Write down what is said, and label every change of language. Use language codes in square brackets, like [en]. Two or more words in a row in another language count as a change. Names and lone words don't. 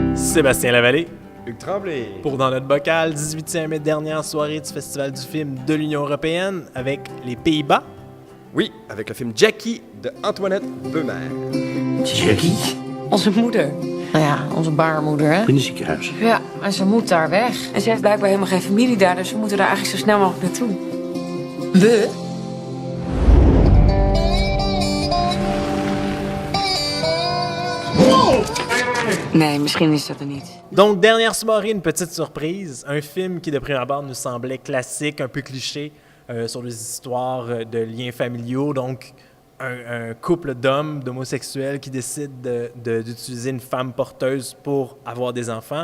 [fr] Sébastien Lavallée. Hugues Tremblay. Pour Dans notre bocal, 18e et dernière soirée du Festival du film de l'Union européenne avec les Pays-Bas. Oui, avec le film Jackie de Antoinette Beumer. Jackie? [nl] Onze moeder. Nou ja, onze baarmoeder, hè? In het ziekenhuis. Ja, en ze moet daar weg. En ze heeft blijkbaar helemaal geen familie daar, dus we moeten daar eigenlijk zo snel mogelijk naartoe. We? Nee, misschien is dat er niet. [fr] Donc, dernière soirée, une petite surprise. Un film qui, de prime abord, nous semblait classique, un peu cliché, sur des histoires de liens familiaux. Donc, un couple d'hommes, d'homosexuels qui décident d'utiliser une femme porteuse pour avoir des enfants.